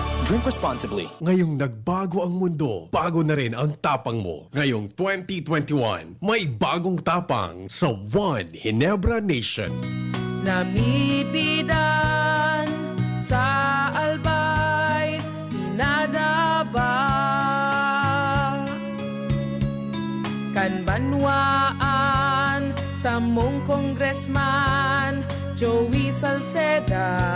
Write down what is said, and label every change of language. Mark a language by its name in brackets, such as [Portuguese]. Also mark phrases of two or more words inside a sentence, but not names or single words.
[English] Drink responsibly. [Filipino] Ngayong nagbago ang mundo, bago na rin ang tapang mo. Ngayong 2021, may bagong tapang sa One Ginebra Nation. [Bikol] Namibidan sa albay, inadaba kan banwaan sa mong congressman Joey Salceda.